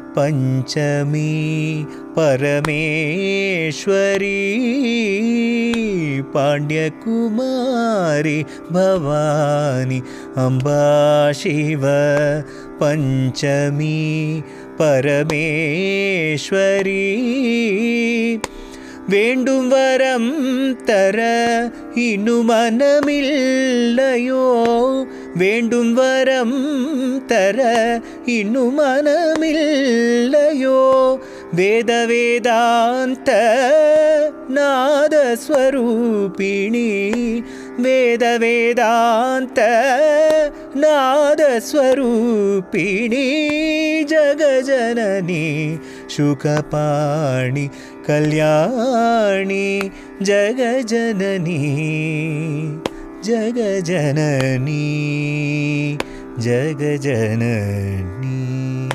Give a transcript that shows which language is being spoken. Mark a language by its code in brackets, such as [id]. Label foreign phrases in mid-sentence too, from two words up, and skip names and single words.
[sa] पंचमी परमेश्वरी पाण्ड्यकुमारी भवानी अम्बा शिव पंचमी परमेश्वरी [ta] வேண்டும் வரம் தர இன்னும் மனமில்லையோ வேண்டும் வரம் தர இன்னும் மனமில்லையோ வேத வேதாந்த நாதஸ்வரூபிணி வேத வேதாந்த நாதஸ்வரூபிணி ஜகஜனனி சுகபாணி [sa] कल्याणी जगजननी जगजननी जगजननी।